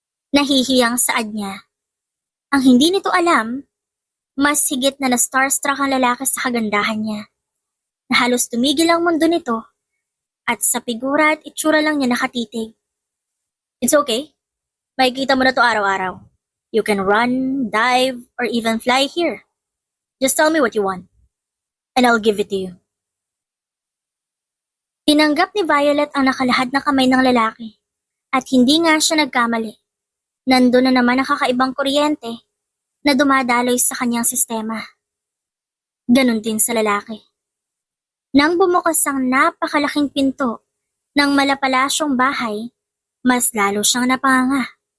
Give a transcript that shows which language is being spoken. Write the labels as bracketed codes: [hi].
[tl] Nahihiyang saad niya. Ang hindi nito alam, Mas higit na na-starstruck ang lalaki sa kagandahan niya, na halos tumigil ang mundo nito at sa figura at itsura lang niya nakatitig. [en] It's okay. [tl] Makikita mo na to araw-araw. [en] You can run, dive, or even fly here. Just tell me what you want, and I'll give it to you. [tl] Tinanggap ni Violet ang nakalahad na kamay ng lalaki, at hindi nga siya nagkamali. Nandun na naman ang kakaibang kuryente na dumadaloy sa kanyang sistema. Ganon din sa lalaki. Nang bumukas ang napakalaking pinto ng malapalasyong bahay, mas lalo siyang napanganga.